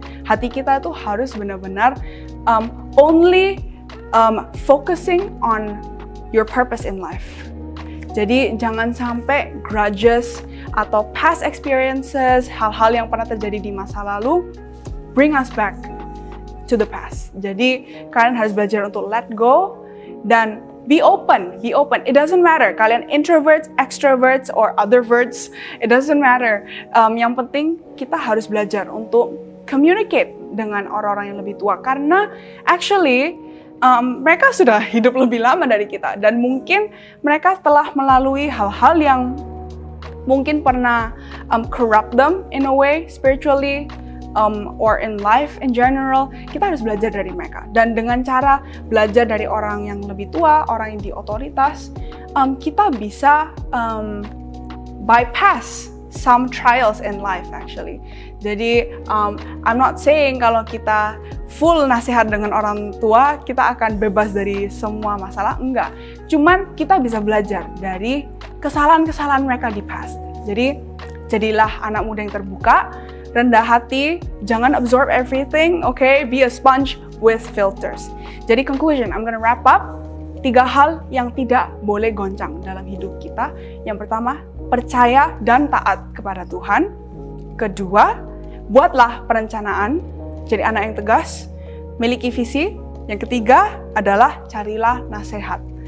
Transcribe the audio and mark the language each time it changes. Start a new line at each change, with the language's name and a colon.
Indonesian: Hati kita tuh harus benar-benar
English: only focusing on your purpose in life.
Indonesian: Jadi jangan sampai grudges atau past experiences, hal-hal yang pernah terjadi di masa lalu,
English: bring us back to the past.
Indonesian: Jadi kalian harus belajar untuk let go dan be open.
English: It doesn't matter kalian introverts, extroverts, or otherverts. It doesn't matter.
Indonesian: Yang penting kita harus belajar untuk communicate dengan orang-orang yang lebih tua. Karena actually mereka sudah hidup lebih lama dari kita. Dan mungkin mereka telah melalui hal-hal yang mungkin pernah
English: corrupt them in a way spiritually. or in life in general,
Indonesian: kita harus belajar dari mereka. Dan dengan cara belajar dari orang yang lebih tua, orang yang di otoritas, kita bisa
English: bypass some trials in life actually.
Indonesian: Jadi
English: I'm not saying
Indonesian: kalau kita full nasihat dengan orang tua kita akan bebas dari semua masalah, enggak. Cuman kita bisa belajar dari kesalahan-kesalahan mereka di past. Jadi jadilah anak muda yang terbuka, rendah hati, jangan
English: absorb everything, okay? Be a sponge with filters. Jadi conclusion, I'm gonna wrap up.
Indonesian: 3 hal yang tidak boleh goncang dalam hidup kita. Yang pertama, percaya dan taat kepada Tuhan. Kedua, buatlah perencanaan, jadi anak yang tegas, miliki visi. Yang ketiga adalah carilah nasihat.